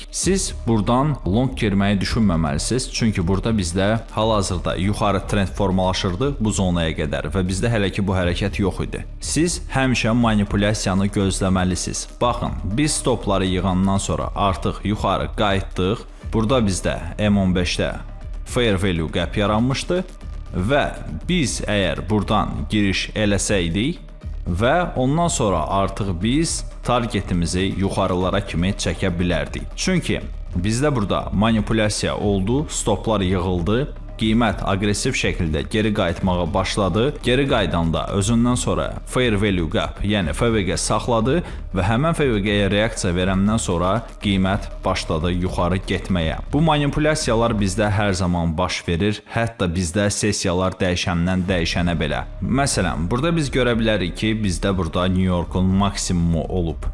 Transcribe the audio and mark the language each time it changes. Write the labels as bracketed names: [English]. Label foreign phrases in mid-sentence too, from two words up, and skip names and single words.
[Azerbaijani] Siz buradan long girməyi düşünməməlisiniz, çünki burada bizdə hal-hazırda yuxarı trend formalaşırdı bu zonaya qədər və bizdə hələ ki bu hərəkət yox idi. Siz həmişə manipulyasiyanı gözləməlisiniz. Baxın, biz stopları yığandan sonra artıq yuxarı qayıtdıq. Burada bizdə M15-də [English] fair value gap [Azerbaijani] yaranmışdı və biz əgər buradan giriş eləsəydik və ondan sonra artıq biz targetimizi yuxarılara kimi çəkə bilərdik. Çünki bizdə burada manipulyasiya oldu, stoplar yığıldı, qiymət aqressiv şəkildə geri qayıtmağa başladı. Geri qaydanda özündən sonra [English] fair value gap, [Azerbaijani] yəni FVG saxladı və həmən FVG-yə reaksiya verəndən sonra qiymət başladı yuxarı getməyə. Bu manipulyasiyalar bizdə hər zaman baş verir, hətta bizdə sessiyalar dəyişəndən dəyişənə belə. Məsələn, burada biz görə bilərik ki, bizdə burada New York'un maksimumu olub.